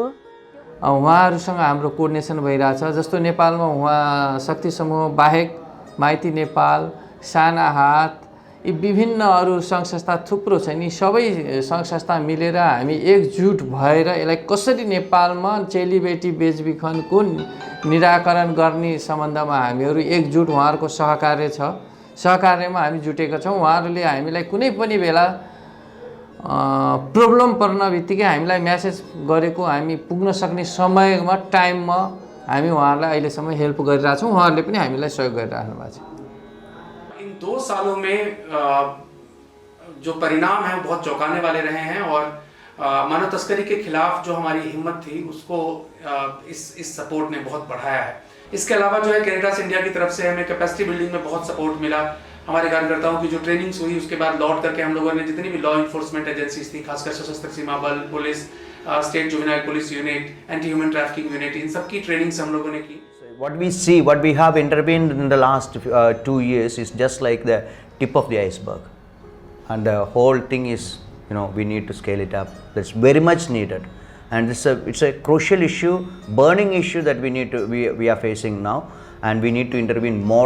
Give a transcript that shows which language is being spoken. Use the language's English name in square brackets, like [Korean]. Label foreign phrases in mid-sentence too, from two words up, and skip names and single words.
[Nepali] उहाँहरूसँग हाम्रो कोर्डिनेसन भइरहेछ। जस्तो नेपालमा उहाँ शक्ति समूह बाहेक माइती नेपाल, साना हात, यी विभिन्न अरू सङ्घ संस्था थुप्रो छ नि, सबै सङ्घ संस्था मिलेर हामी एकजुट भएर यसलाई कसरी नेपालमा चेलीबेटी बेचबिखनको निराकरण गर्ने सम्बन्धमा हामीहरू एकजुट, उहाँहरूको सहकार्य छ, सहकार्यमा हामी जुटेका छौँ। उहाँहरूले हामीलाई कुनै पनि बेला प्रब्लम पर्न बित्तिकै हामीलाई म्यासेज गरेको, हामी पुग्न सक्ने समयमा टाइममा हामी उहाँहरूलाई अहिलेसम्म हेल्प गरिरहेछौँ, उहाँहरूले पनि हामीलाई सहयोग गरिराख्नु भएको छ। [Hindi] इन 2 सालों में जो परिणाम हैं बहुत चौंकाने वाले रहे हैं, और मानव तस्करी के खिलाफ जो हमारी हिम्मत थी उसको इस सपोर्ट ने बहुत बढ़ाया है। इसके अलावा जो है कैरिटास इंडिया की तरफ से हमें [English] capacity building [Hindi] में बहुत सपोर्ट मिला। हमारे कार्यकर्ताओं की जो ट्रेनिंग्स हुई उसके बाद लौट करके हम लोगों ने जितनी भी [English] law enforcement agencies [Hindi] थी, खासकर सशस्त्र सीमा बल, पुलिस, [English] state juvenile police unit, anti human trafficking unit, [Hindi] इन सब की ट्रेनिंग्स हम लोगों ने की। [English] What we see, what we have intervened in the last 2 years is just like the tip of the iceberg, and the whole thing is, we need to scale it up. That's very much needed, and it's a crucial issue, burning issue that we are facing now, and we need to intervene more and more.